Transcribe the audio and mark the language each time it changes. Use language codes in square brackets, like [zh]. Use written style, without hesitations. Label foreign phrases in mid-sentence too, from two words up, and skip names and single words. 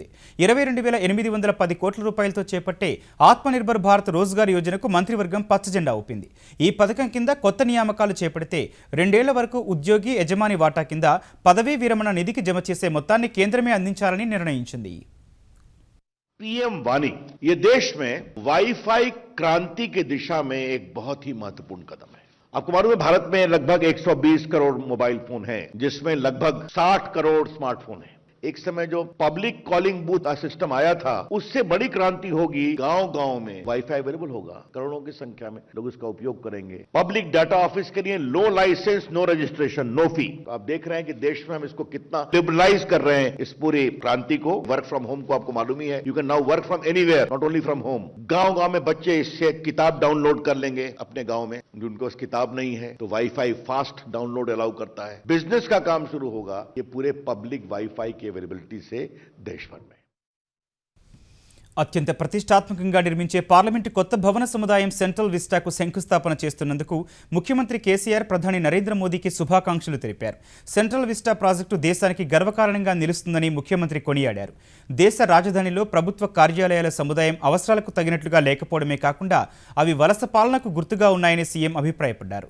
[te] 22,810 కోట్ల రూపాయలతో చేపట్టే ఆత్మనిర్భర్ భారత్ రోజ్గార్ యోజనకు మంత్రివర్గం పచ్చజెండా ఊపింది. ఈ పథకం కింద కొత్త నియామకాలు చేపడితే 2 ఏళ్ల వరకు ఉద్యోగి యజమాని వాటా కింద పదవీ విరమణ నిధికి జమ చేసే మొత్తాన్ని కేంద్రమే అందించాలని నిర్ణయించింది. [hi] पीएम वाणी ये देश में वाईफाई क्रांति की दिशा में एक बहुत ही महत्वपूर्ण कदम है। आपको मालूम है भारत में लगभग 120 करोड़ मोबाइल फोन हैं, जिसमें लगभग 60 करोड़ स्मार्टफोन हैं। एक समय जो [en] public calling booth system [hi] आया था, उससे बड़ी क्रांति होगी। गांव-गांव में [en] WiFi available [hi] होगा, करोड़ों की संख्या में लोग इसका उपयोग करेंगे। [en] public data office [hi] के लिए [en] no license, no registration, no fee. [hi] तो आप देख रहे हैं कि देश में हम इसको कितना लिबरलाइज कर रहे हैं इस पूरी क्रांति को। [en] work from home [hi] को आपको मालूम ही है, [en] you can now work from anywhere, not only from home. [hi] गांव-गांव में बच्चे इससे किताब डाउनलोड कर लेंगे अपने गांव में, जिनको उस किताब नहीं है तो [en] WiFi fast download allow [hi] करता है। बिजनेस का काम शुरू होगा ये पूरे [en] public WiFi [hi] की अवेलेबिलिटी से देश भर में। [te] అత్యంత ప్రతిష్టాత్మకంగా నిర్మించే పార్లమెంటు కొత్త భవన సముదాయం సెంట్రల్ విస్టాకు శంకుస్థాపన చేస్తున్నందుకు ముఖ్యమంత్రి కేసీఆర్ ప్రధాని నరేంద్ర మోదీకి శుభాకాంక్షలు తెలిపారు. సెంట్రల్ విస్టా ప్రాజెక్టు దేశానికి గర్వకారణంగా నిలుస్తుందని ముఖ్యమంత్రి కొనియాడారు. దేశ రాజధానిలో ప్రభుత్వ కార్యాలయాల సముదాయం అవసరాలకు తగినట్లుగా లేకపోవడమే కాకుండా అవి వలస పాలనకు గుర్తుగా ఉన్నాయని సీఎం అభిప్రాయపడ్డారు.